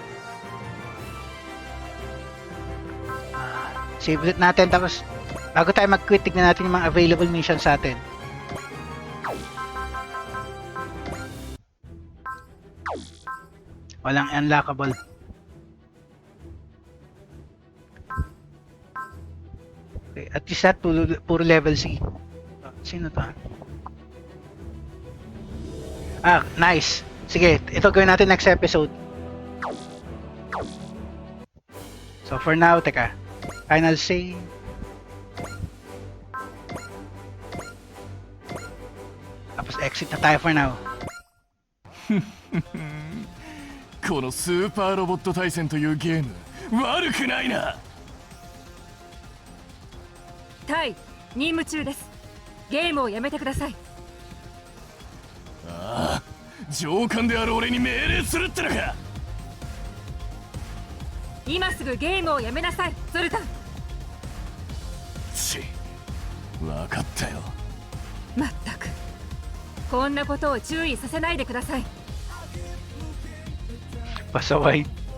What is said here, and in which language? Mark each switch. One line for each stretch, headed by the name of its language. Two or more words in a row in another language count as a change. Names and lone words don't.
Filipino: Save ulit natin, tapos bago tayo mag-quit, tignan natin yung mga
English: available missions
Filipino: sa atin. Walang unlockable.
English: Okay, at least that puro level C.
Filipino: Sino to? Nice. Sige, ito gawin natin
English: next episode. So for now,
Filipino: teka.
English: Final say.
Filipino: Tapos exit na tayo
English: for now.
Japanese: このスーパーロボット対戦というゲーム悪くないな。タイ、任務中です。ゲームをやめてください。ああ、上官である俺に命令するってのか。今すぐゲームをやめなさい、ゾルタン。ち、分かったよ。まったく、こんなことを注意させないでください。
Filipino: Pasaway.